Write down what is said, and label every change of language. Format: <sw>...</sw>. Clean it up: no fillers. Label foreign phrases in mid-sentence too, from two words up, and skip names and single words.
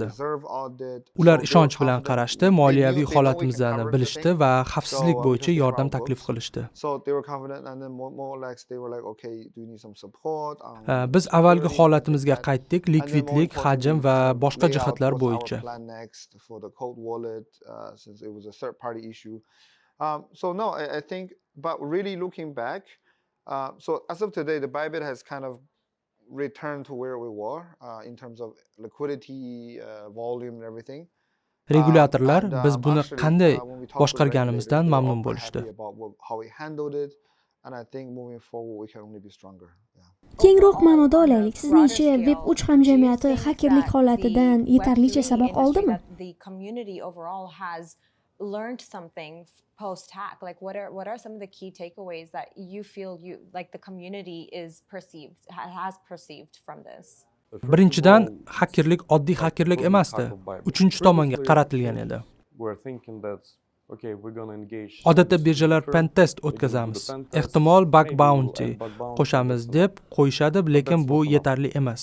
<uz>Ular ishonch bilan qarashdi, moliyaviy holatimizni bilishdi va xavfsizlik bo'yicha yordam taklif qilishdi. Biz avvalgi holatimizga qaytdik, likvidlik, hajm va boshqa jihatlar bo'yicha.</uz> <en>So no, I think, but really looking back, so as of today, the Bybit has kind of returned to where we were in terms of liquidity, volume, and everything.</en> <uz>Regulyatorlar biz buni qanday boshqarganimizdan mamnun bo'lishdi. Kengroq ma'noda olaylik. Sizningcha Web 3 hamjamiyati hakerlik holatidan yetarlicha saboq oldimi?</uz> <en>Learned something post-hack? Like what are some of the key takeaways that you feel the community has perceived from this?</en> <uz>Birinchidan, hakerlik oddiy hakerlik emasdi. Uchinchi tomonga qaratilgan edi. Odatda birjalar pentest o'tkazamiz. Ehtimol</uz> <en>bug bounty</en> <uz>qo'shamiz deb qo'yishadi, lekin bu yetarli emas.</uz>